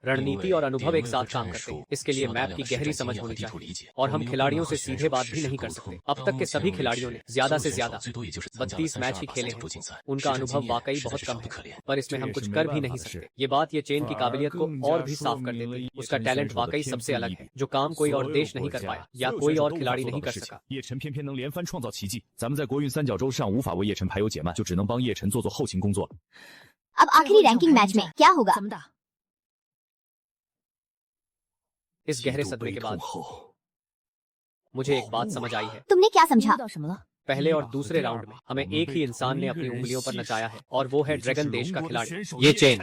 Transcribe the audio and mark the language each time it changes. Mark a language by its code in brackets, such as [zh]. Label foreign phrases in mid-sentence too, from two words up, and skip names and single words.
[hi] रणनीति और अनुभव एक साथ काम करते हैं। इसके लिए मैप की गहरी समझ होनी चाहिए, और हम खिलाड़ियों से सीधे बात भी नहीं कर सकते। अब तक के सभी खिलाड़ियों ने ज्यादा से ज्यादा 32 मैच ही खेले हैं। उनका अनुभव वाकई बहुत कम है, पर इसमें हम कुछ कर भी नहीं सकते। ये बात ये चेन की काबिलियत को और भी साफ कर देती है। उसका टैलेंट वाकई सबसे अलग है, जो काम कोई और देश नहीं कर पाया या कोई और खिलाड़ी नहीं कर सका। [zh] 叶晨偏偏能连番创造奇迹，咱们在国运三角洲上无法为叶晨排忧解闷，就只能帮叶晨做后勤工作了。 [hi] अब आखिरी रैंकिंग मैच में क्या होगा? इस गहरे सदमे के बाद मुझे एक बात समझ आई है। तुमने क्या समझा? पहले और दूसरे राउंड में हमें एक ही इंसान ने अपनी उंगलियों पर नचाया है, और वो है ड्रैगन देश का खिलाड़ी ये चेन।